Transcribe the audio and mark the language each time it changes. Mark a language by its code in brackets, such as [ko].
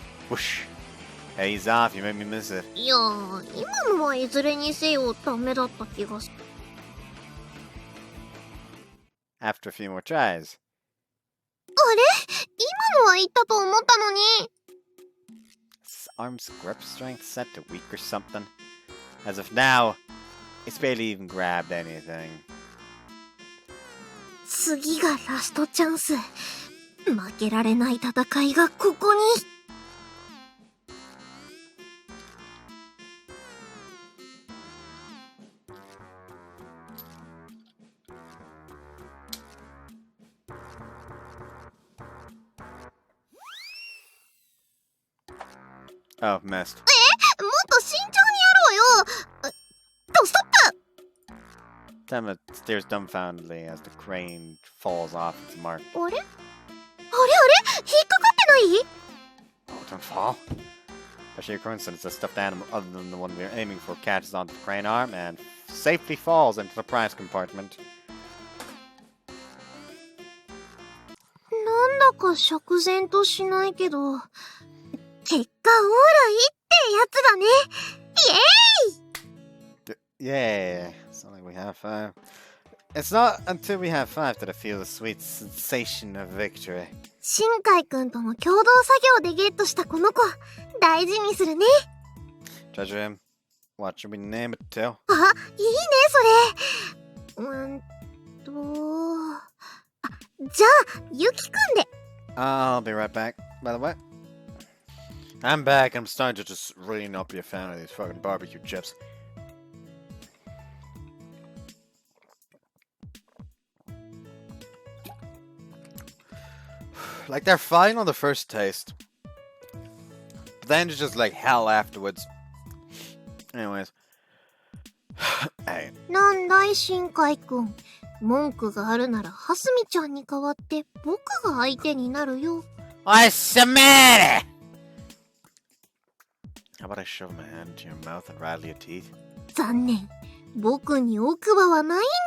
[en] Whoosh. Hey, he's off. You made me miss it. [ja] いやー、今のはいずれにせよダメだった気がする。 [en] After a few more tries. [ja] あれ？今のは言ったと思ったのに。 [en] Arm's grip strength set to weak or something. As of now, it's barely even grabbed anything. [ja] 次がラストチャンス。負けられない戦いがここに。 [en] Oh, missed. [ja] もっと慎重にやろうよ。ストップ。 [en] Tenma stares dumbfoundedly as the crane falls off its mark. [ja] あれ引っかかってない？ [en] Oh, don't fall. Actually, a coincidence, a stuffed animal other than the one we are aiming for catches onto the crane arm and safely falls into the prize compartment. [ja] なんだか釈然としないけど、結果オーライってやつだね。イエーイ! [en] Yeah, it's not like we have 5. It's not until we have 5 that I feel the sweet sensation of victory. [ja] 新海くんとの共同作業でゲットしたこの子、大事にするね。 [en] Treasure him. What should we name it to? [ja] あ、いいねそれ。じゃあ、ゆきくんで。 [en] I'll be right back, by the way. I'm back. I'm starting to just really not be a fan of these fucking barbecue chips. Like, they're fine on the first taste. But then it's just like hell afterwards. Anyways. Hey. [ja] なんだい新海くん。文句があるなら、はすみちゃんに代わって僕が相手になるよ。 [en] I submit it! How about I shove my hand into your mouth and rattle your teeth? [ja] 残念。僕に奥歯はないんだよ。